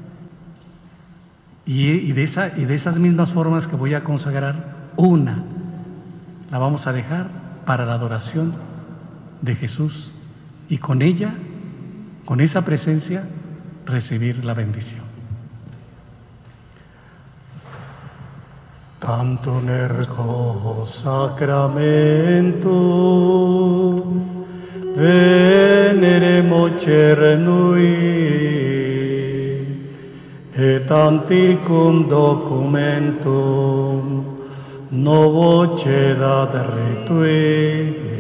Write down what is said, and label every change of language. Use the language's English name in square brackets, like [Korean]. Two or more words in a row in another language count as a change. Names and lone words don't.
[Spanish] Y de esas mismas formas que voy a consagrar, una la vamos a dejar para la adoración de Jesús, y con ella, con esa presencia, recibir la bendición. [Latin] Tantum ergo sacramento veneremo cernui et anticum documentum novo cedat ritui